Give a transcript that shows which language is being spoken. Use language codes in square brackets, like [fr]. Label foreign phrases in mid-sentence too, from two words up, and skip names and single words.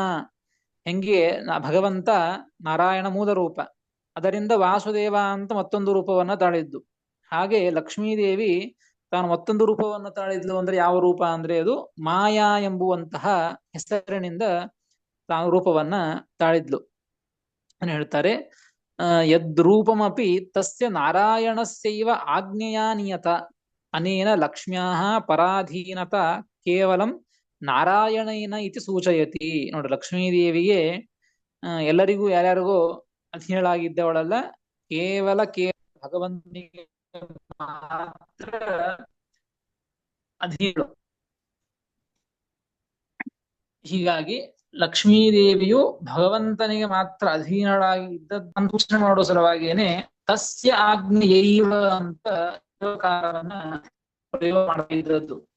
[kn] ಹೆಂಗೆ ಭಗವಂತ ನಾರಾಯಣ ಮೂಲ ರೂಪ, ಅದರಿಂದ ವಾಸುದೇವ ಅಂತ ಮತ್ತೊಂದು ರೂಪವನ್ನ ತಾಳಿದ್ದು, ಹಾಗೆ ಲಕ್ಷ್ಮೀದೇವಿ ತಾನು ಮತ್ತೊಂದು ರೂಪವನ್ನು ತಾಳಿದ್ಲು. ಅಂದ್ರೆ ಯಾವ ರೂಪ ಅಂದ್ರೆ ಅದು ಮಾಯಾ ಎಂಬುವಂತಹ ಹೆಸರಿನಿಂದ ತಾನು ರೂಪವನ್ನ ತಾಳಿದ್ಲು ಅಂತ ಹೇಳ್ತಾರೆ. [sa] ಯದ್ರೂಪಮಪಿ ತಸ್ಯ ನಾರಾಯಣಸ್ಯೈವ ಆಜ್ಞೆಯ ನಿಯತ ಅನೇನ ಲಕ್ಷ್ಮ್ಯಾ ಪರಾಧೀನತ ಕೇವಲಂ ನಾರಾಯಣೇನ ಇತಿ ಸೂಚಯತಿ. [kn] ನೋಡಿ, ಲಕ್ಷ್ಮೀದೇವಿಗೆ ಎಲ್ಲರಿಗೂ ಯಾರ್ಯಾರಿಗೂ ಅಧೀನಳಾಗಿದ್ದವಳಲ್ಲ, ಕೇವಲ ಭಗವಂತನಿಗೆ ಮಾತ್ರ ಅಧೀನಳು. ಹೀಗಾಗಿ ಲಕ್ಷ್ಮೀದೇವಿಯು ಭಗವಂತನಿಗೆ ಮಾತ್ರ ಅಧೀನಳಾಗಿ ಇದ್ದದ್ದನ್ನು ಸೂಚನೆ ಮಾಡುವ ಸಲುವಾಗಿಯೇನೆ [sa] ತಸ್ಯ ಆಜ್ಞೆಯೈವ [kn] ಅಂತ ಕಾರವನ್ನ ಪ್ರಯೋಗ ಮಾಡಿದ್ದದ್ದು.